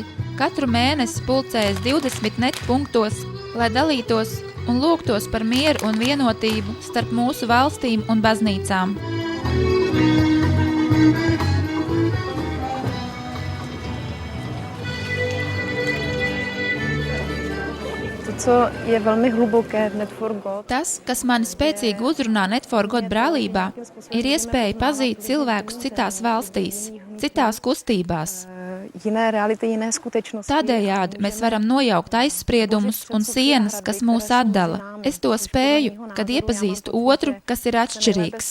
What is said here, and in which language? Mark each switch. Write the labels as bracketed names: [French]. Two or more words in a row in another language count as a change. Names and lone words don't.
[Latvian] katru mēnesi pulcējas 20 net punktos, lai dalītos un lūgtos par mieru un vienotību starp mūsu valstīm un baznīcām. [Czech] Co je velmi hluboké v Net for God. [Latvian] Tas, kas mani spēcīgi uzrunā Net for God brālībā, ir iespēja pazīt cilvēkus citās valstīs, citās kustībās. [Czech] Jiné reality, jiné skutečnosti. [Latvian] Tādējādi mēs varam nojaukt aizspriedumus un sienas, kas mūs atdala. Es to spēju, kad iepazīstu otru, kas ir atšķirīgs.